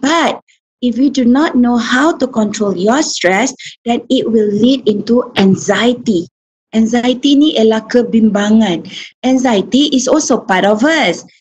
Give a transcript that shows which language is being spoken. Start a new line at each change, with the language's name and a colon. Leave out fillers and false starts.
English: But if you do not know how to control your stress, then it will lead into anxiety.
Malay: Anxiety ni ialah kebimbangan.
English: Anxiety is also part of us.